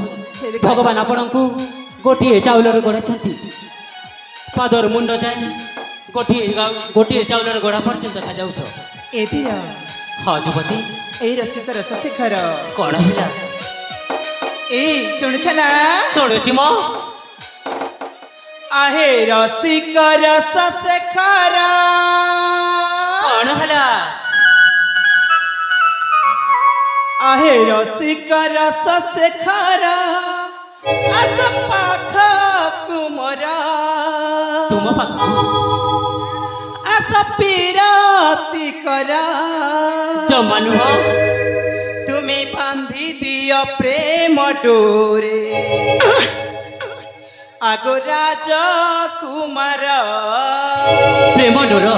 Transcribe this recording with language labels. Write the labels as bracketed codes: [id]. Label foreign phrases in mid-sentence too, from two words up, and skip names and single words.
[or] ଭଗବାନ ଆପଣଙ୍କୁ ଗୋଟିଏ ଚାଉଳରେ ଗଢ଼ିଛନ୍ତି। ପାଦର ମୁଣ୍ଡ ଯାଏ ଗୋଟିଏ ଚାଉଳର ଗଢ଼ା ପର୍ଯ୍ୟନ୍ତ ଦେଖାଯାଉଛ। ଏ ବୀର, ହଁ ଯୁବତୀ, ଏଇ ରସିକ ରସ ଶିଖର। କଣ ହେଲା? ଏଇ ଶୁଣୁଛ ନା? ଶୁଣୁଛି ମ। ଆହେ ରସିକ ରସ ଶେଖର। କଣ ହେଲା? ଆହେ ରସିକ ରସ ଶେଖର, ଆସ ପାଖ କୁମର। ତୁମ ପାଖକୁ? ଆସ ପୀରତି କର। ଜମା ନୁହଁ। [hi] तुम्हें बांधी दियो प्रेम डोरे। [or] ଆଗୋ ରାଜକୁମାର। ପ୍ରେମ ଡୋର?